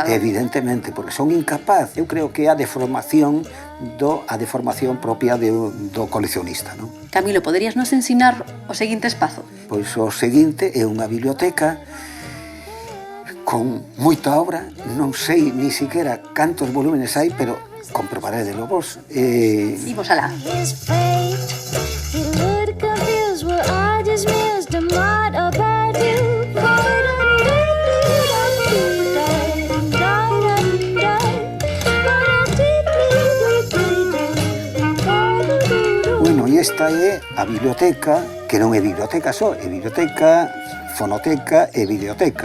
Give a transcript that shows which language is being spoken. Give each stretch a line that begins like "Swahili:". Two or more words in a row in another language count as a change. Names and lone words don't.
Galician: Evidentemente, porque son incapaz. Eu creo que a deformación propia do coleccionista, non? Camilo, poderías nos ensinar o seguinte espazo? Pois o seguinte é unha biblioteca con moita obra, non sei ni siquiera cantos volúmenes hai, pero comprobarédelo vos. Imos alá.
English: His fate, he looked confused. Well, I just missed a lot about you.
Galician: Bueno, e esta é a biblioteca, que non é biblioteca só, é biblioteca, fonoteca e videoteca.